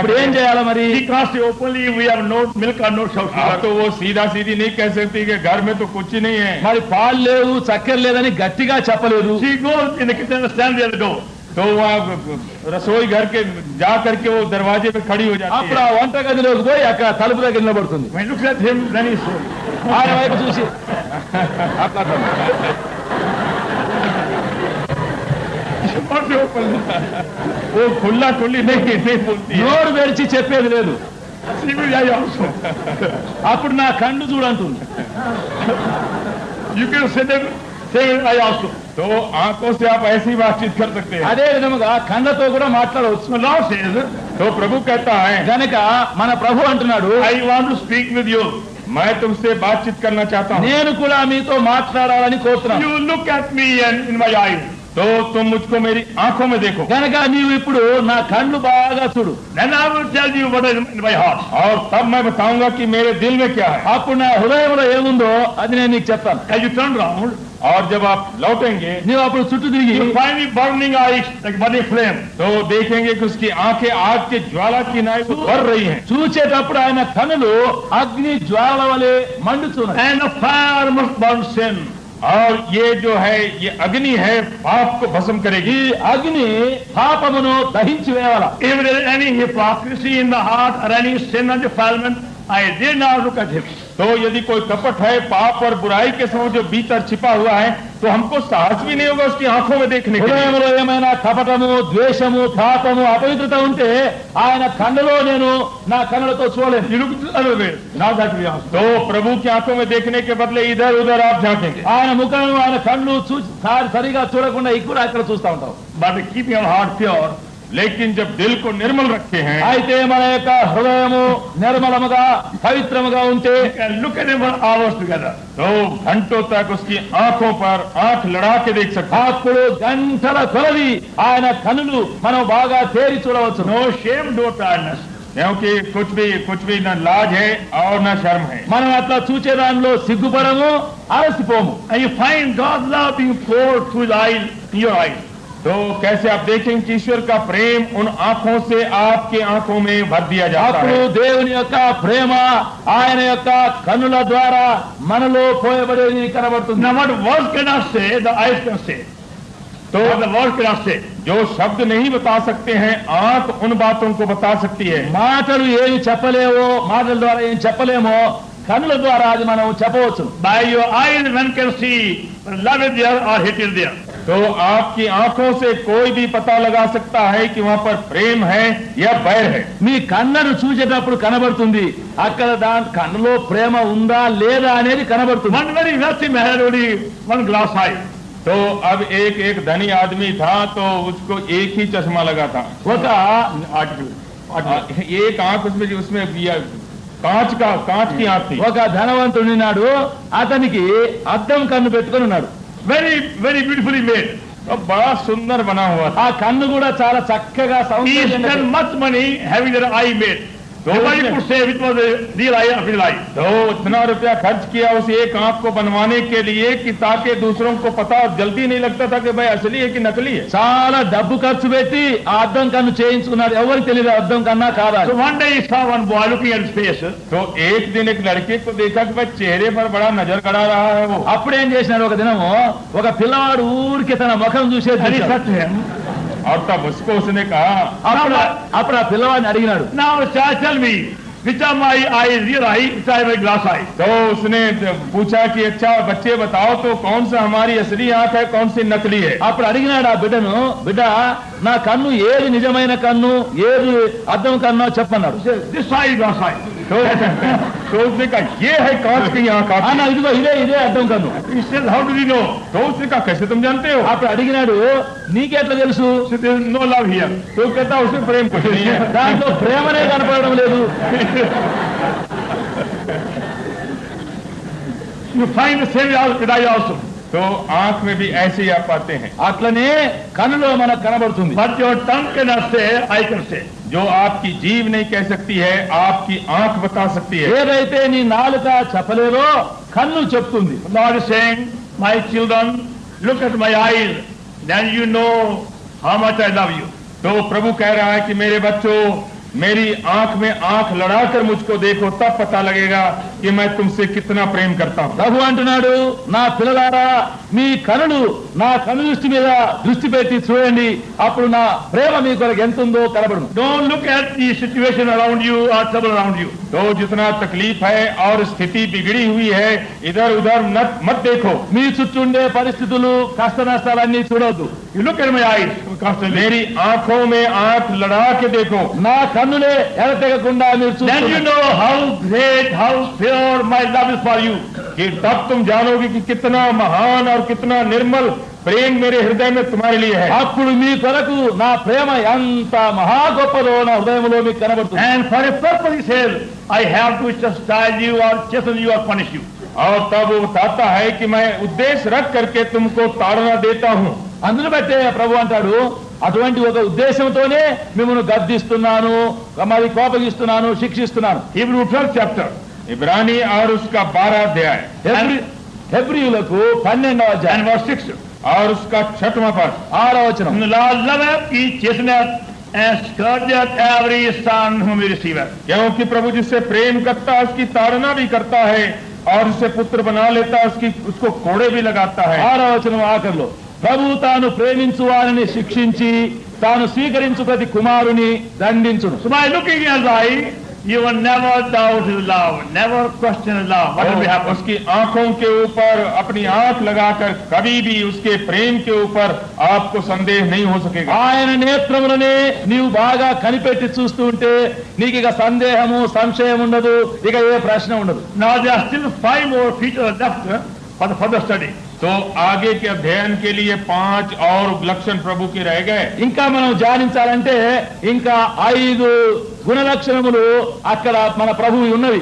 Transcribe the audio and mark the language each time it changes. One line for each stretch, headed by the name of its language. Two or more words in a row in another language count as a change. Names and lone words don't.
Telugu: ఇప్పుడు ఏం
Hindi: करें?
Telugu: చేయాలి మరి?
English: She can't say openly, we have no milk or no sugar.
Hindi: अब तो वो सीधा सीधी नहीं कह सकती कि घर में तो कुछ ही नहीं है।
Telugu: మరి పాలు లేవు, చక్కెర లేదని గట్టిగా చెప్పలేదు.
English: She goes in the kitchen and stands at the door.
Hindi: तो वह रसोई घर के जा करके वो दरवाजे पे खड़ी हो जाती
Telugu: అప్పుడు
Hindi: है।
Telugu: ఆ వంట గదిలోకి పోయి అక్కడ తలుపు దగ్గర నిలబడుతుంది.
English: When he looks at him, then he says,
Telugu: ఆయన వైపు చూసి అట్లా
English: she can't say openly.
Hindi: वो खुला खुली नहीं बोलती है।
Telugu: నోరు తెరిచి చెప్పేది లేదు.
English: She will eye also.
Telugu: అప్పుడు నా కన్ను చూడంటుంది.
English: You can say them, say eye also.
Hindi: तो आंखों से आप ऐसी बातचीत कर सकते हैं।
Telugu: అదే విధముగా కళ్ళతో కూడా మాట్లాడవచ్చు.
English: The Lord says,
Hindi: तो प्रभु कहता है,
Telugu: గనక మన ప్రభు అంటున్నాడు,
English: I want to speak with you.
Hindi: मैं तुमसे बातचीत करना चाहता हूँ।
Telugu: నేను కూడా మీతో మాట్లాడాలని కోరుతున్నాను.
English: You look at me and in my eyes.
Hindi: तो तुम मुझको मेरी आंखों में देखो
Telugu: గనక నీవు ఇప్పుడు నా కళ్ళు బాగా చూడు.
English: Then I will tell you what is in my heart.
Hindi: और तब मैं बताऊंगा कि मेरे दिल में क्या है।
Telugu: అప్పుడు నా హృదయంలో ఏముందో అది నేను నీకు చెప్తాను.
English: As you turn round,
Hindi: और जब आप लौटेंगे
Telugu: నీవు అప్పుడు చుట్టూ తిరిగి
English: you find me burning eyes like burning flame.
Hindi: तो देखेंगे कि उसकी आंखें आग के ज्वाला की नाई से भर रही हैं।
Telugu: చూచేటప్పుడు ఆయన కన్నులు అగ్ని జ్వాల వలె మండుచున్నాయి.
English: And the fire must burn sin.
Hindi: और ये जो है ये अग्नि है पाप को भस्म करेगी।
Telugu: ఈ అగ్ని పాపమును దహించి వేయాల.
English: If there is any hypocrisy in the heart or any sin and defilement, I dare not look at him.
Hindi: तो यदि कोई कपट है, पाप और बुराई के समय जो भीतर छिपा हुआ है, तो हमको साहस भी नहीं होगा उसकी आंखों में देखने के लिए।
Telugu: హృదయంలో ఏమైనా కపటము, ద్వేషము, పాపము, అపవిత్రత ఉంటే ఆయన కన్నులో నేను నా కన్నులతో చూడలేను.
English: You look the other way. Now that we are.
Hindi: तो प्रभु की आंखों में देखने के बदले इधर उधर आप झांकेंगे।
Telugu: ఆయన ముఖం, ఆయన కళ్ళు సరిగా చూడకుండా ఇక్కడ అక్కడ చూస్తూ ఉంటాం.
English: But keeping our heart pure,
Hindi: लेकिन जब दिल को निर्मल रखे हैं,
Telugu: అయితే మన యొక్క హృదయము నిర్మలముగా పవిత్రముగా ఉంటే
English: you can look at him for hours together.
Hindi: तो घंटों तक उसकी आंखों पर आंख लड़ा के देख सकते हैं।
Telugu: అప్పుడు గంటల కొలది ఆయన కన్నులు మనం బాగా తేరి చూడవచ్చు.
English: No shame, no tiredness.
Hindi: क्योंकि कुछ भी न लाज है और न शर्म है।
Telugu: మనం అట్లా చూచే దానిలో సిగ్గుపడము, అలసిపోము.
English: And you find God's love being poured through the eyes, in your eyes.
Hindi: तो कैसे आप देखेंगे कि ईश्वर का प्रेम उन आंखों से आपके आंखों में भर दिया जाता
Telugu: అప్పుడు
Hindi: है।
Telugu: దేవుని యొక్క ప్రేమ ఆయన యొక్క కన్నుల ద్వారా మనలో పోయబడేది కనబడుతుంది.
English: Now what words cannot say, the eyes can say.
Hindi: तो
English: What the words cannot say.
Hindi: जो शब्द नहीं बता सकते हैं, आंख उन बातों को बता सकती है।
Telugu: మాటలు ఏమి చెప్పలేవో, మాటల ద్వారా ఏం చెప్పలేమో కన్నుల ద్వారా అది మనం చెప్పవచ్చు.
English: By your eyes one can see whether love is there or hate is there.
Hindi: तो आपकी आंखों से कोई भी पता लगा सकता है कि वहाँ पर प्रेम है या बैर है।
Telugu: మీ కన్నును చూసేటప్పుడు కనబడుతుంది అక్కడ దాని కన్నులో ప్రేమ ఉందా లేదా అనేది కనబడుతుంది.
English: One very wealthy man had only one glass eye.
Hindi: तो अब एक एक धनी आदमी था, तो उसको एक ही चश्मा लगा था।
Telugu: ఒక ఆర్టికల్
Hindi: एक आंख उसमें कांच की आंख थी।
Telugu: ఒక ధనవంతుడు ఉన్నాడు, అతనికి అద్దం కన్ను పెట్టుకొని ఉన్నాడు.
English: very very beautifully made.
Hindi: बड़ा सुंदर बना हुआ था।
Telugu: ఆ కన్ను కూడా చాలా చక్కగా
English: He
Telugu: సౌందర్యంగా
English: spent much money having their eye made. Nobody could say which was the real eye of his eye.
Hindi: तो इतना रुपया खर्च किया उस एक आंख को बनवाने के लिए कि ताकि दूसरों को पता जल्दी नहीं लगता था कि भाई असली है कि नकली है।
Telugu: చాలా డబ్బు ఖర్చు పెట్టి ఆ అద్దం కన్ను చేయించుకున్నాడు. ఎవరికి తెలియదు అద్దం కన్నా కాదా.
English: So one day he saw one boy looking at his face.
Hindi: तो एक दिन एक लड़के को देखा कि भाई चेहरे पर बड़ा नजर गड़ा रहा है वो।
Telugu: అప్పుడేం చేసినాడు, ఒక దినము ఒక పిల్లవాడు ఊరికి తన ముఖం చూసేది.
English: And he said to him,
Hindi: और तब उसको उसने कहा,
Telugu: అప్పుడు ఆ పిల్లవాడిని అడిగినాడు,
English: now child, tell me which of my eye is real eye, which eye is my glass eye.
Hindi: तो उसने पूछा कि अच्छा बच्चे बताओ तो कौन सा हमारी असली आंख है, कौन सी नकली है।
Telugu: అప్పుడు అడిగినాడు ఆ బిడ్డను, బిడ్డ నా కన్ను ఏది నిజమైన కన్ను, ఏది అద్దం కన్ను చెప్పన్నాడు.
English: He said, this eye is glass eye.
Hindi: तो उसने कहा ये है कांच की आंख आपकी।
Telugu: అన్న ఇదిగో ఇదే అద్దం కన్ను.
English: He said, how do you know?
Hindi: तो उसने कहा कैसे तुम जानते हो।
Telugu: అప్పుడు అడిగినాడు, నీకెట్లా తెలుసు.
English: He said, there is no love here.
Hindi: तो कहता उसमें प्रेम कुछ नहीं है।
Telugu: దాంట్లో ప్రేమనే కనపడడం లేదు.
English: You find the same with eye also.
Hindi: तो आंख में भी ऐसे ही आप पाते हैं।
Telugu: అట్లనే కన్నులో మనకు కనబడుతుంది.
English: But your tongue cannot say, I can say.
Hindi: जो आपकी जीभ नहीं कह सकती है, आपकी आंख बता सकती है।
Telugu: ఏదైతే నీ నాలుక చెప్పలేదో కన్ను చెప్తుంది.
English: Lord is saying, my children, look at my eyes, then you know how much I love you.
Hindi: तो प्रभु कह रहा है कि मेरे बच्चों, मेरी आंख में आंख लड़ाकर मुझको देखो, तब पता लगेगा कि मैं तुमसे कितना प्रेम करता हूं।
Telugu: ప్రభు అంటున్నాడు, నా పిల్లలారా మీ కనులు నా కను దృష్టి మీద దృష్టి పెట్టి చూడండి, అప్పుడు నా ప్రేమ మీ కొరకు ఎంత ఉందో కనబడును.
English: Don't look at the situation around you or trouble around you.
Hindi: तो जितना तकलीफ है और स्थिति बिगड़ी हुई है, इधर उधर मत देखो।
Telugu: మీ చుట్టూ ఉండే పరిస్థితులు కష్ట నష్టాలన్నీ చూడొద్దు.
English: You look at my eyes constantly.
Hindi: मेरी आंखों में आंख लड़ा के देखो,
Telugu: నా కన్నులే ఎడతెగకుండా మీరు
English: Then you
Telugu: చూడండి.
English: know how great, how pure my love is for you.
Hindi: कि तब तुम जानोगे कि कितना महान और कितना निर्मल प्रेम मेरे हृदय में तुम्हारे लिए है।
Telugu: అప్పుడు మీ కొరకు నా ప్రేమ ఎంత మహా గొప్పదో నా హృదయంలో మీకు కనబడుతుంది.
English: And for a purpose he says, I have to chastise you or chasten you or punish you.
Hindi: और तब वो बताता है कि मैं उद्देश्य रख करके तुमको ताड़ना देता हूँ।
Telugu: అందును బట్టే ప్రభు అంటాడు, అటువంటి ఒక ఉద్దేశంతోనే మిమ్మల్ని గద్దిస్తున్నాను, మరి కోపగిస్తున్నాను, శిక్షిస్తున్నాను.
English: Hebrew 12th chapter.
Hindi: इब्रानी और उसका 12 अध्याय
Telugu: హెబ్రీయులకు 12వ
English: And
Telugu: అధ్యాయం
English: verse 6.
Hindi: और उसका 6वां पद।
Telugu: 6వ వచనం.
English: The Lord loveth, he chasteneth, and scourgeth every son whom he receiveth.
Hindi: क्योंकि प्रभु जिससे प्रेम करता है उसकी ताड़ना भी करता है, और उसे पुत्र बना लेता है उसको कोड़े भी लगाता है।
Telugu: 6వ వచనం ఆఖరిలో, ప్రభు తాను ప్రేమించు వారిని శిక్షించి తాను స్వీకరించు ప్రతి కుమారుని దండించును.
English: So by looking at his eye, you will never doubt his love, never question his love. What will happen?
Hindi: उसकी आंखों के ऊपर अपनी आंख लगाकर कभी भी उसके प्रेम के ऊपर आपको संदेह नहीं हो सकेगा।
Telugu: ఆయన నేత్రములనే నీవు బాగా కనిపెట్టి చూస్తూ ఉంటే నీకు ఇక సందేహము సంశయం ఉండదు, ఇక ఏ ప్రశ్న ఉండదు.
English: Now there are still 5 more features left for the further study.
Hindi: तो आगे के अध्ययन के लिए 5 और लक्षण प्रभु के रह गए।
Telugu: ఇంకా మనం ధ్యానించాలంటే ఇంకా 5 గుణలక్షణములు అక్కడ మన ప్రభువు ఉన్నవి.